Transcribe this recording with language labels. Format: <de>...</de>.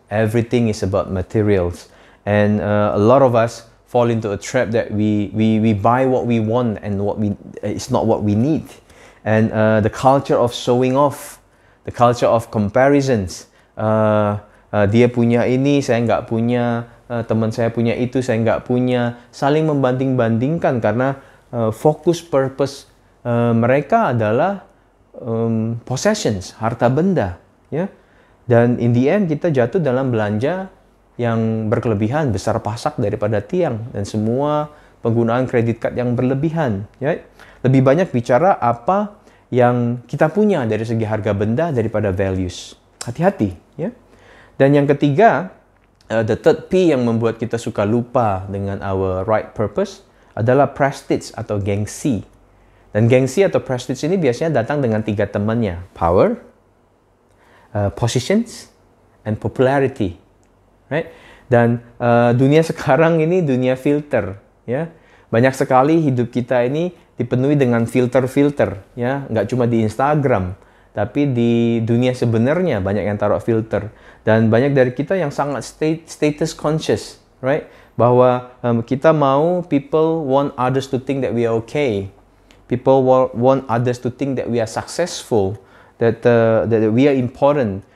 <en>Everything is about materials, and a lot of us fall into a trap that we buy what we want and it's not what we need. And the culture of showing off, the culture of comparisons.</en> <id>Dia punya ini, saya nggak punya. Teman saya punya itu, saya nggak punya. Saling membanding-bandingkan karena fokus purpose mereka adalah possessions, harta benda, Dan</id> <en>in the end</en> <id>kita jatuh dalam belanja yang berkelebihan, besar pasak daripada tiang, dan semua penggunaan kredit card yang berlebihan. Lebih banyak bicara apa yang kita punya dari segi harga benda daripada values. Hati-hati, Dan yang ketiga,</id> <en>the third P</en> <id>yang membuat kita suka lupa dengan</id> <en>our right purpose</en> <id>adalah prestige atau gengsi. Dan gengsi atau prestige ini biasanya datang dengan 3 temannya.</id> <en>Power, positions, and popularity. Right?</en> <id>Dan dunia sekarang ini dunia filter. Banyak sekali hidup kita ini dipenuhi dengan filter-filter. Nggak cuma di Instagram, tapi di dunia sebenarnya banyak yang taruh filter. Dan banyak dari kita yang sangat status conscious, right? Bahwa kita mau</id> <en>people want others to think that we are okay. People want others to think that we are successful, that we are important.</en>